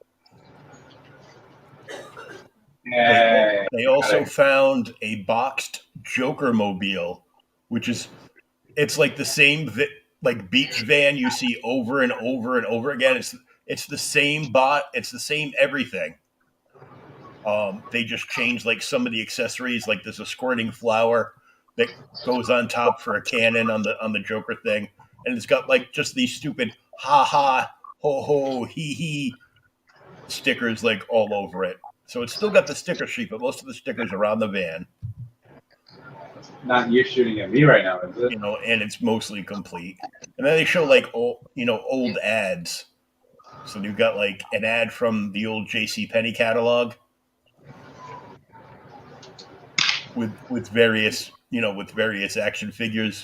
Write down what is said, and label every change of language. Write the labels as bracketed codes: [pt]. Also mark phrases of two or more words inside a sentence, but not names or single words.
[en] They also found a boxed Joker mobile, which it's like the same beach van you see over and over and over again. It's the same it's the same everything. They just changed like some of the accessories. Like there's a squirting flower that goes on top for a cannon on the Joker thing, and it's got like just these stupid ha ha ho ho hee hee stickers like all over it. So it's still got the sticker sheet, but most of the stickers are on the van. Not you shooting at me right now, is it? And it's mostly complete. And then they show like old ads. So you've got like an ad from the old JCPenney catalog with various action figures.